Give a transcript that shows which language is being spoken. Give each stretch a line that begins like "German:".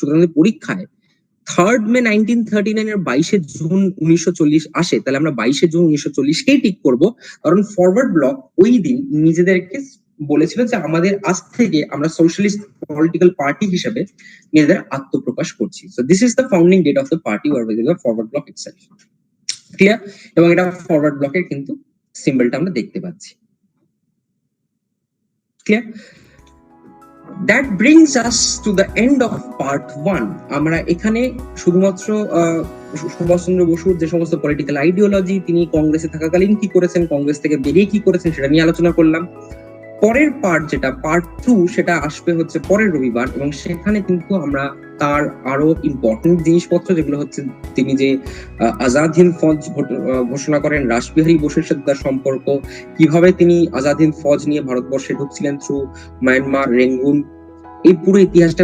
Bangla: সুতরাং পরীক্ষায় 3rd May 1939 এর 22 জুন 1940 আসে, তাহলে আমরা 22 জুন 1940 কেই টিক করব, কারণ ফরওয়ার্ড ব্লক ওই দিন নিজেদেরকে বলেছিল যে আমাদের আজ থেকে আমরা সোশ্যালিস্ট পলিটিক্যাল পার্টি হিসেবে নিজেদের আত্মপ্রকাশ করছি।
English: So this is the founding date of the party or the forward bloc itself. Clear?
Bangla: এবং এটা ফরওয়ার্ড ব্লকের কিন্তু সিম্বলটা আমরা দেখতে পাচ্ছি।
English: Clear? That brings us to the end of part 1.
Bangla: আমরা এখানে শুধুমাত্র সুভাষচন্দ্র বসুর যে সমস্ত পলিটিক্যাল আইডিওলজি, তিনি কংগ্রেসে থাকাকালীন কি করেছেন, কংগ্রেস থেকে বেরিয়ে কি করেছেন, সেটা নিয়ে আলোচনা করলাম। পরের পার্ট যেটা পার্ট 2 সেটা আসবে হচ্ছে পরের রবিবার, এবং সেখানে কিন্তু আমরা তার আরো ইম্পর্টেন্ট জিনিসপত্র যেগুলো হচ্ছে তিনি যে আজাদ হিন্দ ফৌজ ঘোষণা করেন, রাসবিহারী বোসের সাথে তার সম্পর্ক, কিভাবে তিনি আজাদ হিন্দ ফৌজ নিয়ে ভারতবর্ষে ঢুকছিলেন থ্রু মায়ানমার, রেঙ্গুন, এই পুরো ইতিহাসটা।